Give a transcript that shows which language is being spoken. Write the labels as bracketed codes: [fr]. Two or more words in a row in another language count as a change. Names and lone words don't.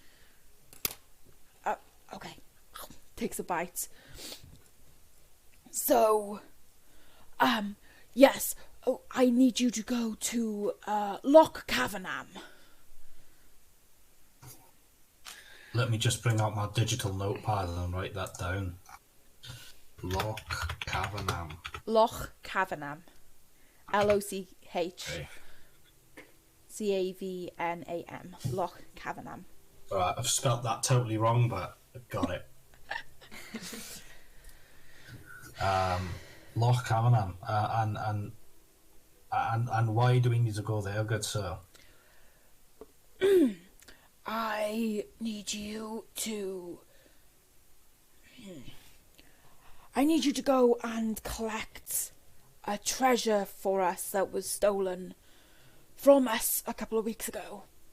[en] Okay. Takes a bite. So, yes. Oh, I need you to go to Loch Cavanham. Let me just bring out my digital notepad and write that down. Loch Cavanham. Loch Cavanham. LOCH. CAVNAM. Loch Cavanham. Alright, I've spelt that totally wrong, but I got it. Loch Cavanham. And why do we need to go there, good sir? I need you to go and collect a treasure for us that was stolen from us a couple of weeks ago.